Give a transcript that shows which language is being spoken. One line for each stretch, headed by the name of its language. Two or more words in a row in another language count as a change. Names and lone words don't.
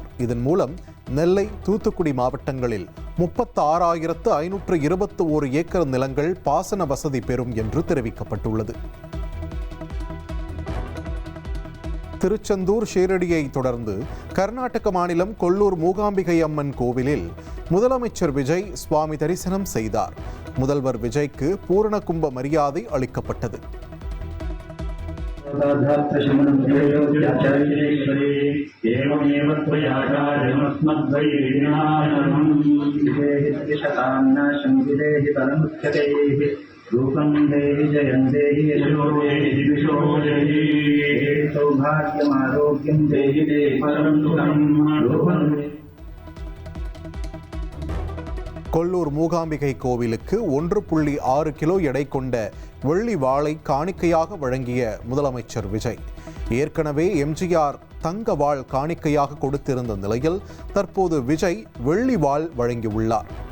Tamil: இதன் மூலம் நெல்லை, தூத்துக்குடி மாவட்டங்களில் 36,521 ஏக்கர் நிலங்கள் பாசன வசதி பெறும் என்று தெரிவிக்கப்பட்டுள்ளது. திருச்செந்தூர் ஷீரடியை தொடர்ந்து கர்நாடக மாநிலம் கொல்லூர் மூகாம்பிகை அம்மன் கோவிலில் முதலமைச்சர் விஜய் சுவாமி தரிசனம் செய்தார். முதல்வர் விஜய்க்கு பூரண கும்ப மரியாதை அளிக்கப்பட்டது.
Sanskrit: रूपं देहि जयं देहि यशो देहि दिशो देहि सौभाग्यम् आरोग्यं देहि देहि परं सुखं रूपं.
Tamil: கொல்லூர் மூகாம்பிகை கோவிலுக்கு 1.6 கிலோ எடை கொண்ட வெள்ளி வாளை காணிக்கையாக வழங்கிய முதலமைச்சர் விஜய் ஏற்கனவே எம்ஜிஆர் தங்க வாள் காணிக்கையாக கொடுத்திருந்த நிலையில் தற்போது விஜய் வெள்ளி வாள் வழங்கியுள்ளார்.